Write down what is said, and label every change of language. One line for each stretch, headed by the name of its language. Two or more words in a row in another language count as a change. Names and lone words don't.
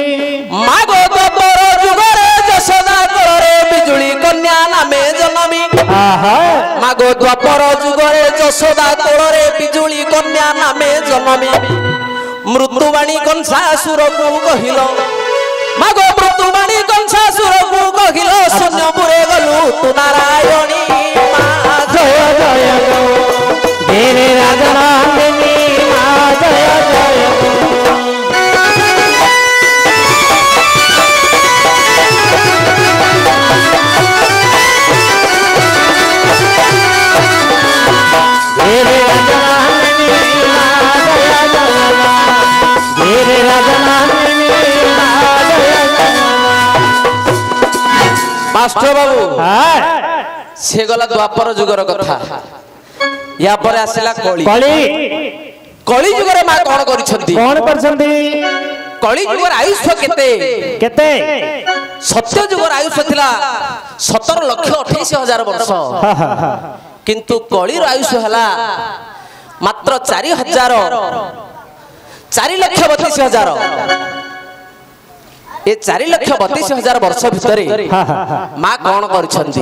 Odia: ମା ଗো ଦ୍ୱାପର ଯୁଗରେ ଯଶୋଦା କୋଳରେ ବିଜୁଳି କନ୍ୟା ନାମେ ଜନମୀ ମା ଗো ଦ୍ୱାପର ଯୁଗରେ ଯଶୋଦା କୋଳରେ ବିଜୁଳି କନ୍ୟା ନାମେ ଜନମୀ ମୃତ୍ୟୁବାଣୀ କଂସାସୁରକୁ କହିଲ ମା ଗো ମୃତ୍ୟୁବାଣୀ କଂସାସୁରକୁ କହିଲ ଶୂନ୍ୟପୁରେ ଗଲୁ ତୁ ନାରାୟଣୀ ମା
Hindi: ଜୟ ଜୟ गिरि राजनामिनी माँ जय जय गिरि राजनामिनी माँ जय जय गिरि राजनामिनी माँ जय जय
Odia: ମାଷ୍ଟର ବାବୁ
Hindi: हाँ
Odia: ସେ ଗଲା ଦ୍ୱାପର ଯୁଗର କଥା ୟା ପରେ ଆସିଲା କଳି କଳି କଳି ଯୁଗରେ ମା କଣ କରିଛନ୍ତି କଣ କରିଛନ୍ତି କଳି ଯୁଗର ଆୟୁଷ କେତେ କେତେ ସତ୍ୟ ଯୁଗର ଆୟୁଷ ଥିଲା 17,28,000 ବର୍ଷ କିନ୍ତୁ କଳିର ଆୟୁଷ ହେଲା ମାତ୍ର 4,32,000 ଏ 4,32,000 ବର୍ଷ ଭିତରେ ମା କଣ କରିଛନ୍ତି